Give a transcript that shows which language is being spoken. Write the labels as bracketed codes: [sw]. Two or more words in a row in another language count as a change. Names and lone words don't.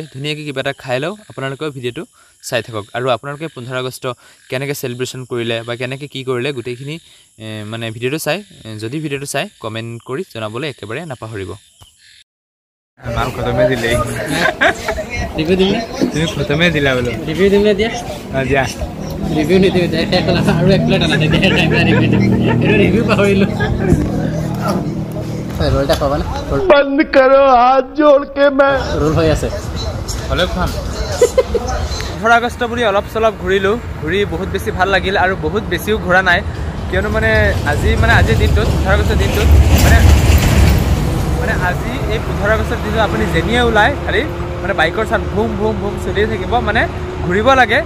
[as] ধুনীয়াকৈ কিবা এটা খাই লওঁ, আপোনালোকেও ভিডিঅ'টো চাই থাকক আৰু আপোনালোকে 15 আগষ্ট কেনেকৈ চেলিব্ৰেশ্যন কৰিলে বা কেনেকৈ কি কৰিলে গোটেইখিনি মানে ভিডিঅ'টো চাই কমেণ্ট কৰি জনাবলৈ একেবাৰে নাপাহৰিব। মাল খতমে দিলে, তুমি খতমে দিলা বোলো। ৰিভিউ দিম নে দিয়া? দিয়া ৰিভিউ নিদিওঁ আৰু এক প্লেট আনা ৰিভিউ পাহৰিলোঁ। ৰোল এটা খাবা না? [hi] बंद करो हाथ जोड़ के मैं [as] ৰোল হৈ আছে, হ'লেও খুৱাম। 15 আগষ্ট বুলি অলপ চলপ ঘূৰিলোঁ, ঘূৰি বহুত বেছি ভাল লাগিল আৰু বহুত বেছিও ঘূৰা নাই, কিয়নো মানে আজিৰ দিনটোত 15 আগষ্টৰ দিনটোত মানে আজি এই 15 আগষ্টৰ দিনটোত আপুনি যেনিয়ে ওলাই খালি মানে বাইকৰ চাত ভুম চলিয়ে থাকিব, মানে ঘূৰিব লাগে।